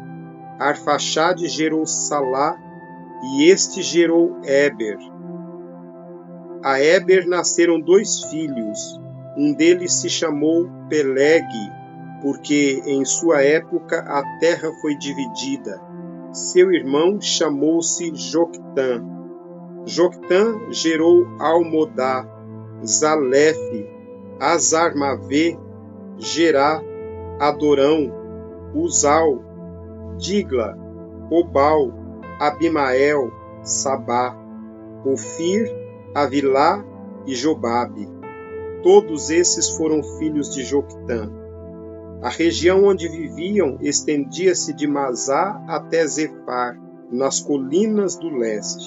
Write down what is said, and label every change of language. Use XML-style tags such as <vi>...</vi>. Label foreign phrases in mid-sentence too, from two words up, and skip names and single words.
<pt>Arfaxade gerou Salá, e este gerou Éber. A Éber nasceram 2 filhos. Um deles se chamou Pelegue, porque em sua época a terra foi dividida. Seu irmão chamou-se Joctã. Joctã gerou Almodá, Zalefe, Azarmavê, Gerá, Adorão, Uzal, Digla, Obal, Abimael, Sabá, Ofir, Avilá e Jobabe. Todos esses foram filhos de Joctã. A região onde viviam estendia-se de Masá até Zefar, nas colinas do leste.</pt>